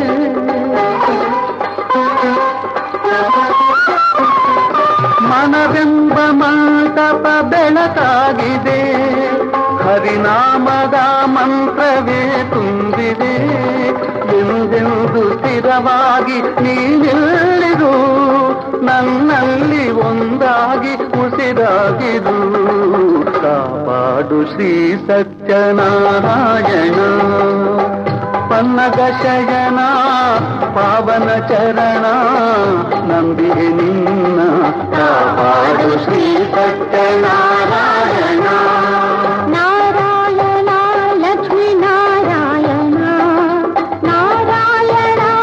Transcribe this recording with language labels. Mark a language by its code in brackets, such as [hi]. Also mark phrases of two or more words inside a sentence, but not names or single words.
[kn] ಮನವೆಂಬ ಮಂಟಪ ಬೆಳಕಾಗಿದೆ ಹರಿನಾಮದ ಮಂತ್ರವೇ ತುಂಬಿದೆ ಎಂದೆಂದು ಸ್ಥಿರವಾಗಿ ನೀನೆಲ್ಲಿರು ನನ್ನಲ್ಲಿ ಒಂದಾಗಿ ಉಸಿರಾಗಿರು ಕಾಪಾಡು ಶ್ರೀ ಸತ್ಯನಾರಾಯಣ ಪನ್ನಗ ಶಯನ ಪಾವನ ಚರಣ ನಂಬಿಹೆ ನಿನ್ನ ಕಾಪಾಡು ಶ್ರೀ ಸತ್ಯನಾರಾಯಣ [te] నారాయణ లక్ష్మీ నారాయణ నారాయణ